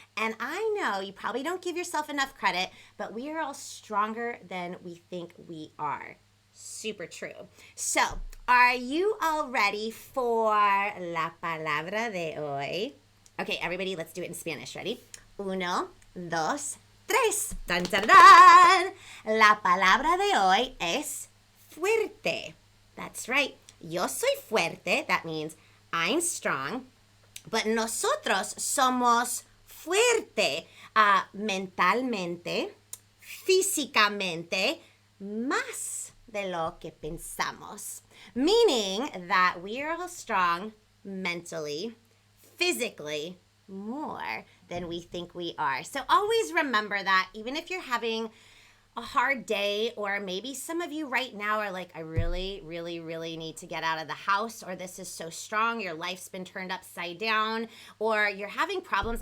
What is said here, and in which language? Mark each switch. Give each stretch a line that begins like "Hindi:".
English: And I know you probably don't give yourself enough credit, but we are all stronger than we think we are. Super true. So, are you all ready for
Spanish: la palabra de hoy?
English: Okay, everybody, let's do it in Spanish. Ready? 1, 2, 3. Dun, dun, dun.
Spanish: La palabra de hoy es fuerte.
English: That's right.
Spanish: Yo soy fuerte.
English: That means I'm strong.
Spanish: But nosotros somos fuerte. Mentalmente, físicamente, más de lo que pensamos.
English: Meaning that we are all strong mentally, physically, more than we think we are. So always remember that, even if you're having a hard day, or maybe some of you right now are like, I really, really, really need to get out of the house, or this is so strong, your life's been turned upside down, or you're having problems.